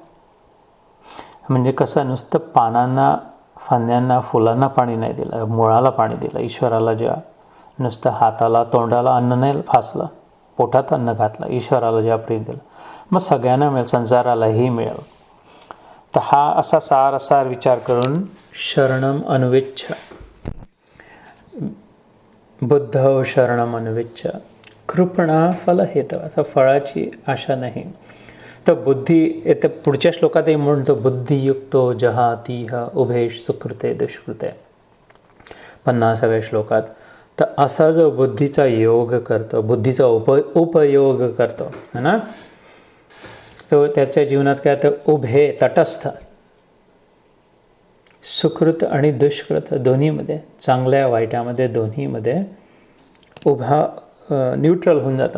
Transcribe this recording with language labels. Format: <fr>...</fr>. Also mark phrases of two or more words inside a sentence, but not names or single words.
<mr>म्हणजे कसं, नुसतं पानांना, फांद्यांना, फुलांना पाणी नाही दिलं, मुळाला पाणी दिलं. ईश्वराला जेव्हा नुसतं हाताला तोंडाला अन्न नाही फासलं, पोटात अन्न घातलं, ईश्वराला जेव्हा प्रेम दिलं, मग सगळ्यांना मिळेल, संसारालाही मिळेल. तर हा असा सार विचार करून</mr> <sa>शरणम अन्विच्छ, बुद्धव शरणम अन्विच्छ, कृपणा फल हेतव,</sa> <mr>असं फळाची आशा नाही. तर बुद्धी येते पुढच्या श्लोकातही म्हणतो,</mr> <sa>बुद्धियुक्तो जहातीह उभेश सुकृते दुष्कृते,</sa> <mr>50व्या श्लोकात. तर असा जो बुद्धीचा योग करतो, बुद्धीचा उपयोग करतो</mr> <hi>है ना,</hi> <mr>तो त्याच्या जीवनात काय तर उभे, तटस्थ, सुकृत आणि दुष्कृत दोन्हीमध्ये, चांगल्या वाईटामध्ये दोन्हीमध्ये उभा, न्यूट्रल होऊन जातं.</mr>